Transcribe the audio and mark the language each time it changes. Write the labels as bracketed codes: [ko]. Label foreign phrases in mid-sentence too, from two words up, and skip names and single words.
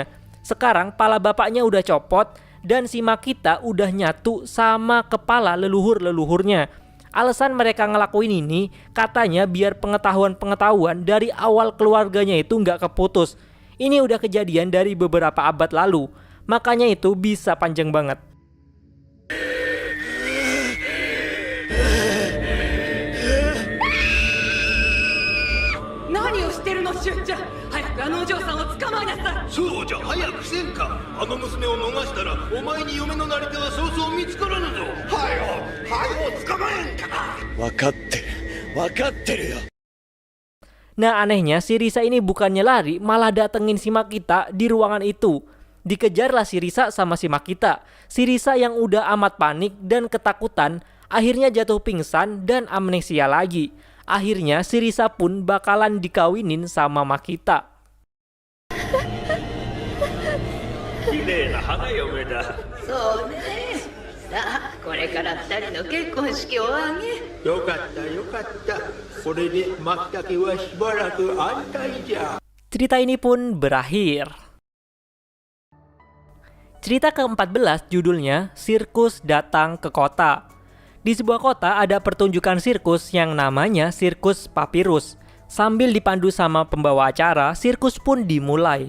[id] Sekarang pala bapaknya udah copot dan si Makita udah nyatu sama kepala leluhur-leluhurnya. Alasan mereka ngelakuin ini katanya biar pengetahuan-pengetahuan dari awal keluarganya itu nggak keputus. Ini udah kejadian dari beberapa abad lalu. Makanya itu bisa panjang banget. [ja] 何をしてるのしゅうちゃん。早く嬢さんを捕まえなさい。そうじゃ早くせんか。あの娘を逃したらお前に嫁のなり手はそうそう見つからぬぞ。はよ捕まえんか。分かってる分かってるよ。 [id] Nah anehnya si Risa ini bukannya lari, malah datengin si Makita di ruangan itu. Dikejarlah si Risa sama si Makita. Si Risa yang udah amat panik dan ketakutan akhirnya jatuh pingsan dan amnesia lagi. Akhirnya si Risa pun bakalan dikawinin sama Makita. [ja] 綺麗な花嫁だ。そうね。さあ、これから2人の結婚式を挙げ。よかったよかった。これで松茸はしばらく安泰じゃ。 [id] Cerita ini pun berakhir. Cerita ke-14 judulnya Sirkus Datang ke Kota. Di sebuah kota ada pertunjukan sirkus yang namanya Sirkus Papirus. Sambil dipandu sama pembawa acara, sirkus pun dimulai.